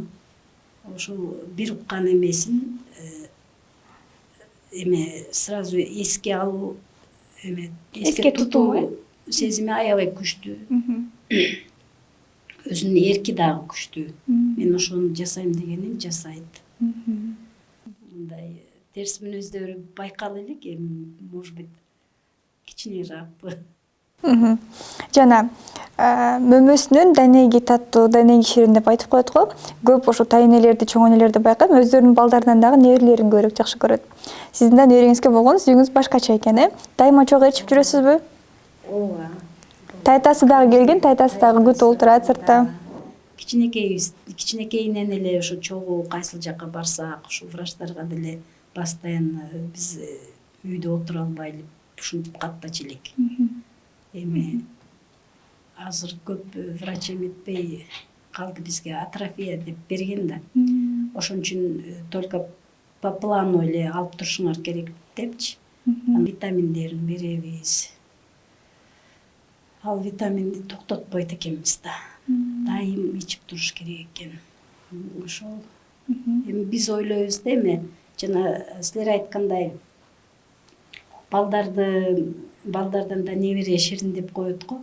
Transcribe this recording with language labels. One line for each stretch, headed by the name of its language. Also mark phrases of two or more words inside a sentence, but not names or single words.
Kyrgyz: Ошол бир уккан эмесин сразу эске алуу, эске тутуу сезими аябай күчтүү. Өзүнүн эрки дагы күчтүү. Мен ошону жасайм дегенин жасайт. Мындай терс мүнөздөрү байкала элек, эми
Russian: может быть
Kyrgyz: кичинераакпы. Жана мөмөсүнөн данеги таттуу, данеги ширин деп айтып коет го. Көп ошо тайнелерди, чоң энелерди байкап, өздөрүнүн балдарынан дагы неберелерин көрөк жакшы көрөт. Сиздин да небериңизге болгон сүйүүңүз башкача экен, Дайыма чогуу ээрчип жүрөсүзбү? ооба. Тайтасы дагы келген, тайтасы дагы күтүп олтурат сыртта. Кичинекейинен эле ошо чогуу кайсыл жакка барсак, ушу врачтарга деле постоянно биз үйдө отура албай эле ушинтип каттачу элек. Эми азыр көп врач эметпей калды, бизге атрофия деп берген да. Ошон үчүн
Russian: только по плану
Kyrgyz: эле алып турушуңар керек депчи. Витаминдерин беребиз. Ал витаминди токтотпойт экенбиз да. Дайым ичип туруш керек экен. Ошол. Эми биз ойлойбуз да, эми жана силер айткандай балдардан да небере ширин деп коет го.